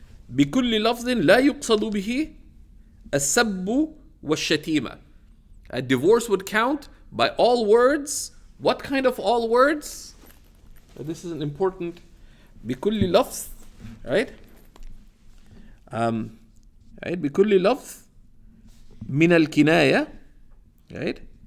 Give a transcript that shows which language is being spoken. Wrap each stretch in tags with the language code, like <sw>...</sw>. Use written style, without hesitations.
<ar>بكل لفظ لا يقصد به السب والشتيمة.</ar> <en>A divorce would count by all words. What kind of all words? This is an important.</en> <ar>بكل لفظ,</ar> <en>right? Right?</en> <ar>بكل لفظ من الكناية,</ar> <en>right?</en>